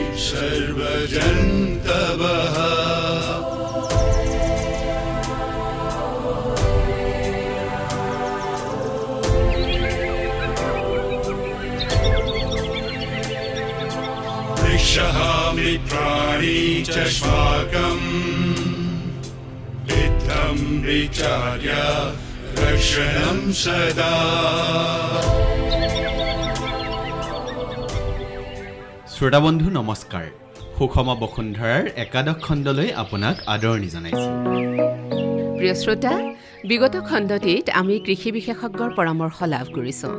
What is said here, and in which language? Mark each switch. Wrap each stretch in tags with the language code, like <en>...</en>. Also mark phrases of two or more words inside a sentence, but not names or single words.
<sa>सर्वजन्तवः वृक्षः मित्राणि च श्वाकम् इत्थं विचार्य रक्षणं सदा।</sa> <as>শ্ৰোতা বন্ধু নমস্কাৰ। সুষম বসুন্ধৰাৰ একাদশ খণ্ডলৈ আপোনাক আদৰণি জনাইছো। প্ৰিয় শ্ৰোতা, বিগত খণ্ডটিত আমি কৃষি বিশেষজ্ঞৰ পৰামৰ্শ লাভ কৰিছোঁ।</as>